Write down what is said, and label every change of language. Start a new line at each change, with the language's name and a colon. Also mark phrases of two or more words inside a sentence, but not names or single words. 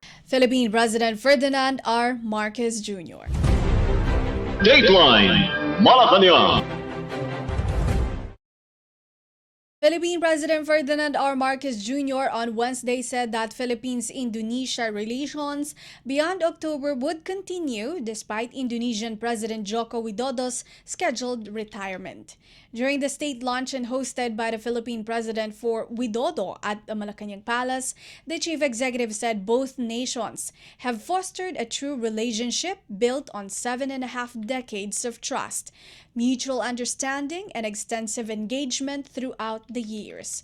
English: Philippine President Ferdinand R. Marcos Jr. Dateline Malacañang. Philippine President Ferdinand R. Marcos Jr. on Wednesday said that Philippines-Indonesia relations beyond October would continue despite Indonesian President Joko Widodo's scheduled retirement. During the state luncheon hosted by the Philippine President for Widodo at the Malacañang Palace, the chief executive said both nations have fostered a true relationship built on 7.5 decades of trust, mutual understanding, and extensive engagement throughout the years.